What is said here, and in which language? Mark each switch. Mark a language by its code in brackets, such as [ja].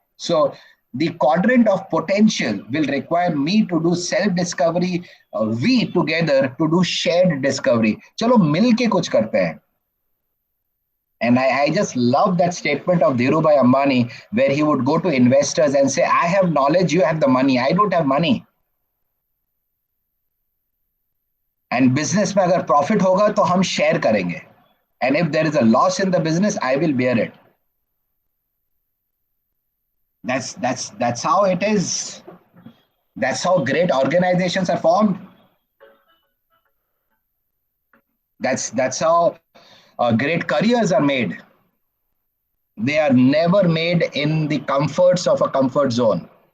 [en] So the quadrant of potential will require me to do self-discovery, we together to do shared discovery. [hi] चलो मिल के कुछ करते हैं. [en] And I just love that statement of Dhirubhai Ambani, where he would go to investors and say, I have knowledge, you have the money. I don't have money. And [hi] business में अगर profit होगा तो हम share करेंगे. [en] And if there is a loss in the business, I will bear it. That's how it is. That's how great organizations are formed. That's how great careers are made. They are never made in the comforts of a comfort zone.